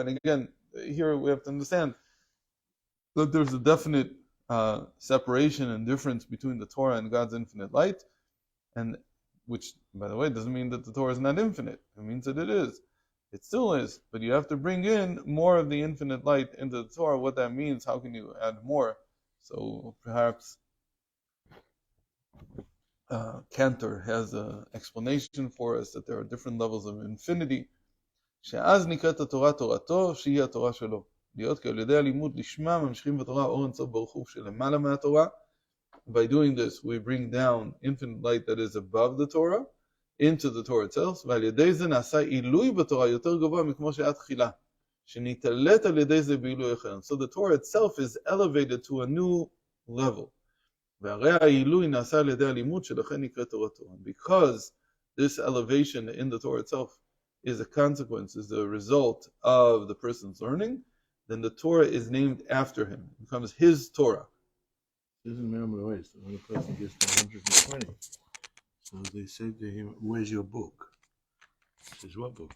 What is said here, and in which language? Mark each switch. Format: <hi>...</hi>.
<en>And again, here we have to understand that there's a definite separation and difference between the Torah and God's infinite light, and which, by the way, doesn't mean that the Torah is not infinite. It means that it is. It still is, but you have to bring in more of the infinite light into the Torah. What that means, how can you add more? So perhaps Cantor has an explanation for us that there are different levels of infinity.</en> <he>שאז נקראת התורה תורתו, שהיא התורה שלו. להיות כי על ידי הלימוד לשמה ממשיכים בתורה אור אינסוף ברוך הוא שלמעלה מהתורה.</he> <en>By doing this, we bring down infinite light that is above the Torah into the Torah itself,</en> <he>ועל ידי זה נעשה עילוי בתורה יותר גבוה מכמו שהיה תחילה, שנתעלת על ידי זה בעילוי אחר.</he> <en>So the Torah itself is elevated to a new level.</en> <he>והרי העילוי נעשה על ידי הלימוד שלכן נקרא תורתו.</he> <en>Because this elevation in the Torah itself is a consequence, is the result of the person's learning, then the Torah is named after him. It becomes his Torah. Doesn't remember the ways. When a person gets to 120, so they say to him, "Where's your book?" He says, "What book?"</en>